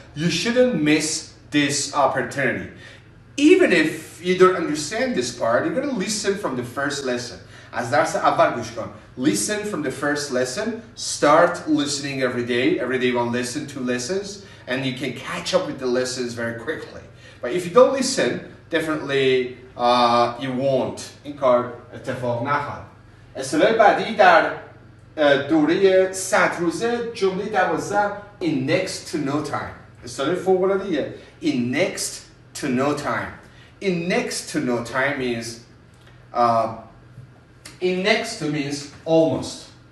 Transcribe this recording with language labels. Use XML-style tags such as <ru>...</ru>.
<en>You shouldn't miss this opportunity. Even if you don't understand this part, you're going to listen from the first lesson.</en> <fa>از درس اول گوش کن.</fa> <en>Listen from the first lesson. Start listening every day. Every day one lesson, 2 lessons. And you can catch up with the lessons very quickly. But if you don't listen, definitely you won't.</en> <fa>این کار اتفاق نخواهد. اصطلاح بعدی در دوره 100 روزه جمله 12</fa> <en>in next to no time.</en> <fa>اصطلاح فوق‌العاده‌ایه.</fa> <en>In next to no time. In next to no time means in next to means almost.</en>